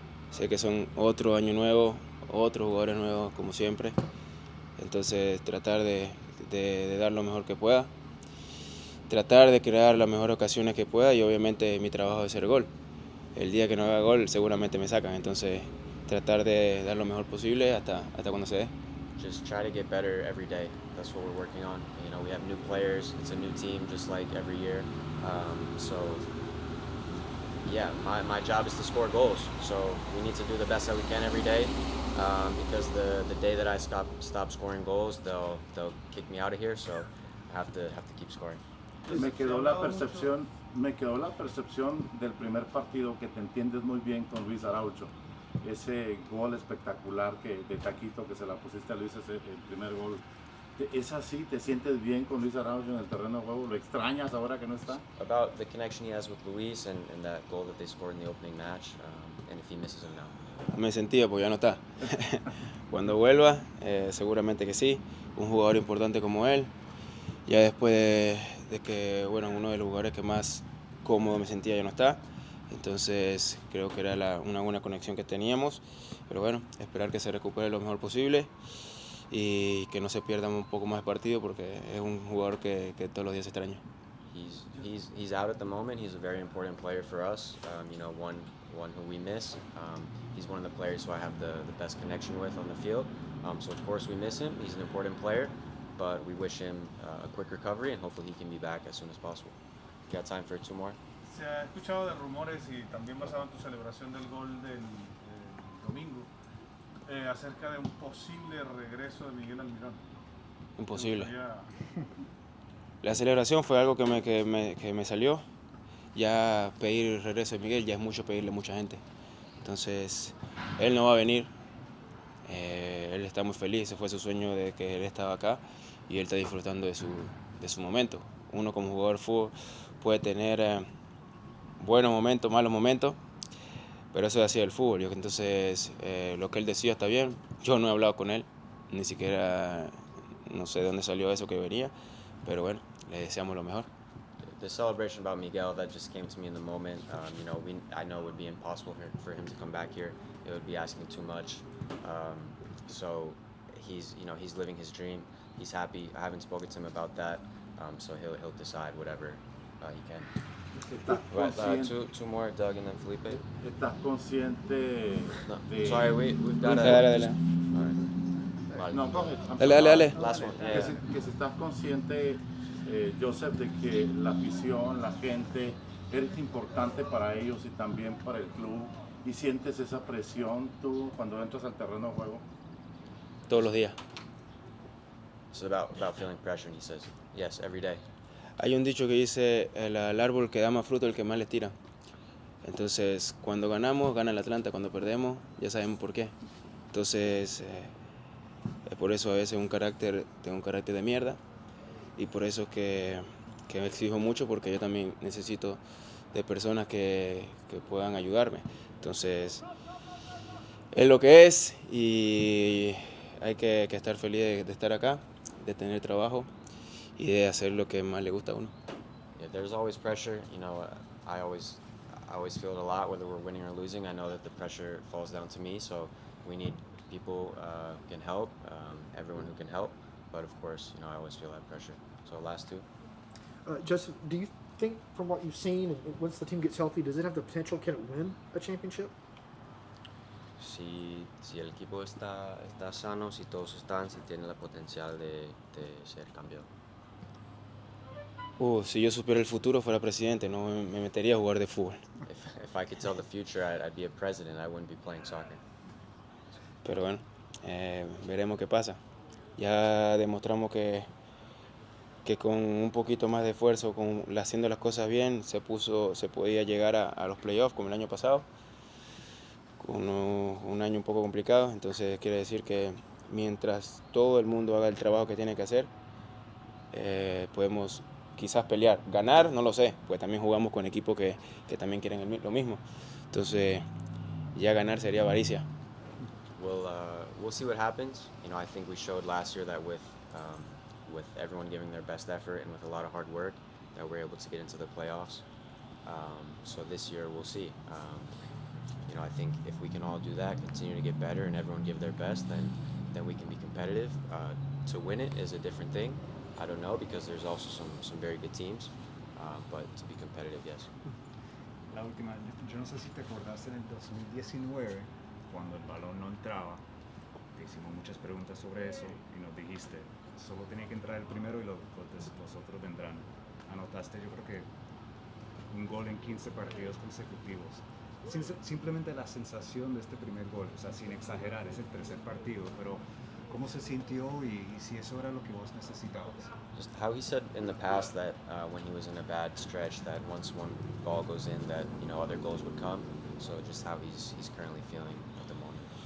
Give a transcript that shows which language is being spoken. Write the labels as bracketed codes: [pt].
[es] Sé que son otro año nuevo, otros jugadores nuevos como siempre. Entonces tratar de dar lo mejor que pueda. Tratar de crear las mejores ocasiones que pueda y obviamente mi trabajo es hacer gol. El día que no haga gol seguramente me sacan. Entonces tratar de dar lo mejor posible hasta cuando se dé. [en] Just try to get better every day. That's what we're working on. We have new players. It's a new team, just like every year. So, yeah, my job is to score goals. So we need to do the best that we can every day. Because the day that I stop scoring goals, they'll kick me out of here. So I have to keep scoring. [es] Me quedó la percepción del primer partido que te entiendes muy bien con Luis Araujo. Ese gol espectacular de taquito que se la pusiste a Luis, el primer gol. ¿Es así? ¿Te sientes bien con Luis Araujo en el terreno de juego? ¿Lo extrañas ahora que no está? [en] About the connection he has with Luis and that goal that they scored in the opening match, and if he misses him now. [es] Me sentía porque ya no está. Cuando vuelva, seguramente que sí. Un jugador importante como él. Ya después de que, uno de los jugadores que más cómodo me sentía ya no está. Entonces creo que era una buena conexión que teníamos. Pero esperar que se recupere lo mejor posible y que no se pierda un poco más de partido porque es un jugador que todos los días extraño. [en] He's out at the moment. He's a very important player for us. One who we miss. He's one of the players who I have the best connection with on the field. So of course we miss him. He's an important player, but we wish him a quick recovery and hopefully he can be back as soon as possible. You got time for 2 more? [es] Se ha escuchado de rumores y también basado en tu celebración del gol del domingo acerca de un posible regreso de Miguel Almirón. Imposible. La celebración fue algo que me salió. Ya pedir el regreso de Miguel ya es mucho pedirle a mucha gente. Entonces, él no va a venir. Él está muy feliz. Ese fue su sueño de que él estaba acá y él está disfrutando de su momento. Uno como jugador de fútbol puede tener buenos momentos, malos momentos, pero eso es así del fútbol. Entonces, lo que él decía está bien. Yo no he hablado con él, ni siquiera no sé de dónde salió eso que venía, pero le deseamos lo mejor. [en] The celebration about Miguel, that just came to me in the moment. I know it would be impossible for him to come back here. It would be asking too much. So he's living his dream. He's happy. I haven't spoken to him about that. So he'll decide whatever he can. [es] ¿Estás [en] Two more, Doug and then Felipe. [es] ¿Estás consciente [en] No, [es] de... [en] sorry, we've got [es] Dale. No, coge. Dale. [en] Last one. [es] Que si estás consciente Joseph, de que la afición, la gente, eres importante para ellos y también para el club, y sientes esa presión tú cuando entras al terreno de juego? Todos los días. [en] It's about feeling pressure, and he says, yes, every day. [es] Hay un dicho que dice, el árbol que da más fruto es el que más le tira. Entonces, cuando ganamos, gana el Atlanta. Cuando perdemos, ya sabemos por qué. Entonces, por eso a veces tengo un carácter de mierda. Y por eso que me exijo mucho, porque yo también necesito de personas que puedan ayudarme. Entonces, es lo que es y hay que estar feliz de estar acá, de tener trabajo y de hacer lo que más le gusta a uno. [en] Yeah, there's always pressure. You know, I always feel it a lot, whether we're winning or losing. I know that the pressure falls down to me, so we need people who can help, everyone who can help. But of course, you know, I always feel that pressure. So last two. Joseph, do you think from what you've seen, and once the team gets healthy, does it have the potential? Can it win a championship? [es] Si el equipo está sano, si todos están, si tiene el potencial de ser campeón. Si yo supiera el futuro, fuera presidente, no me metería a jugar de fútbol. [en] If I could tell the future, I'd be a president. I wouldn't be playing soccer. [es] Pero bueno, veremos qué pasa. Ya demostramos que con un poquito más de esfuerzo, haciendo las cosas bien, se podía llegar a los playoffs como el año pasado, con un año un poco complicado. Entonces quiere decir que mientras todo el mundo haga el trabajo que tiene que hacer, podemos quizás pelear. Ganar, no lo sé, pues también jugamos con equipos que también quieren lo mismo. Entonces ya ganar sería avaricia. [en] We'll see what happens. You know, I think we showed last year that with everyone giving their best effort and with a lot of hard work, that we're able to get into the playoffs. So this year we'll see. You know, I think if we can all do that, continue to get better, and everyone give their best, then we can be competitive. To win it is a different thing. I don't know, because there's also some very good teams. But to be competitive, yes. [es] La última, yo no sé si te acordás en el 2019, cuando el balón no entraba, te hicimos muchas preguntas sobre eso y nos dijiste, solo tenía que entrar el primero y los otros vendrán. Anotaste, yo creo que un gol en 15 partidos consecutivos. Simplemente la sensación de este primer gol, o sea, sin exagerar, es el tercer partido, pero ¿cómo se sintió y si eso era lo que vos necesitabas? [en] Just how he said in the past that when he was in a bad stretch, that once one ball goes in, that, you know, other goals would come. So just how he's currently feeling at the moment.